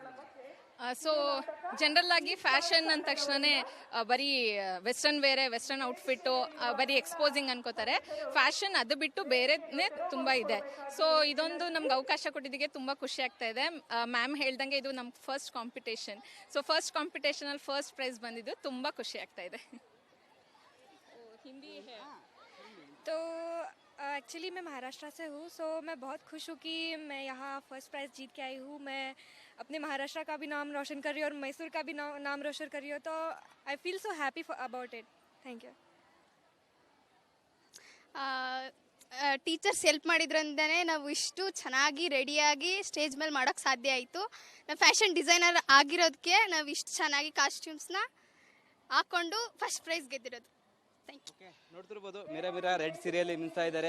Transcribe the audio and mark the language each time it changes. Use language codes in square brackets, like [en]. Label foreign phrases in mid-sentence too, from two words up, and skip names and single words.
[kn] ಸೊ ಜನರಲ್ ಆಗಿ ಫ್ಯಾಷನ್ ಅಂದ ತಕ್ಷಣನೇ ಬರೀ [en] western wear, western outfit [kn] ಬರೀ ಎಕ್ಸ್ಪೋಸಿಂಗ್ ಅನ್ಕೋತಾರೆ. ಫ್ಯಾಷನ್ ಅದು ಬಿಟ್ಟು ಬೇರೆನೇ ತುಂಬ ಇದೆ. ಸೊ ಇದೊಂದು ನಮ್ಗೆ ಅವಕಾಶ ಕೊಟ್ಟಿದ್ದಕ್ಕೆ ತುಂಬ ಖುಷಿ ಆಗ್ತಾ ಇದೆ. ಮ್ಯಾಮ್ ಹೇಳ್ದಂಗೆ ಇದು ನಮ್ಮ [en] first competition. so first competition first prize [kn] ಬಂದಿದ್ದು ತುಂಬ ಖುಷಿ ಆಗ್ತಾ ಇದೆ. [hi] हिंदी है तो एक्चुअली मैं महाराष्ट्र से हूँ. सो मैं बहुत खुश हूँ कि मैं यहाँ [en] first prize [hi] जीत के आई हूँ. मैं अपने महाराष्ट्र का भी नाम रोशन कर रही हूँ और मैसूर का भी नाम रोशन कर रही हूँ. [en] तो I feel so happy about it. Thank you. teachers help [kn] ಮಾಡಿದ್ರಿಂದನೇ ನಾವು ಇಷ್ಟು ಚೆನ್ನಾಗಿ ರೆಡಿಯಾಗಿ ಸ್ಟೇಜ್ ಮೇಲೆ ಮಾಡೋಕ್ಕೆ ಸಾಧ್ಯ ಆಯಿತು. ನಾವು [en] fashion designer [kn] ಆಗಿರೋದಕ್ಕೆ ನಾವು ಇಷ್ಟು ಚೆನ್ನಾಗಿ ಕಾಸ್ಟ್ಯೂಮ್ಸ್ನ ಹಾಕ್ಕೊಂಡು [en] first prize [kn] ಗೆದ್ದಿರೋದು. ನೋಡ್ತಿರ್ಬೋದು, ಮೇರಾ ರೆಡ್ ಸೀರೆಯಲ್ಲಿ ಮಿನ್ಸ್ತಾ ಇದ್ದಾರೆ.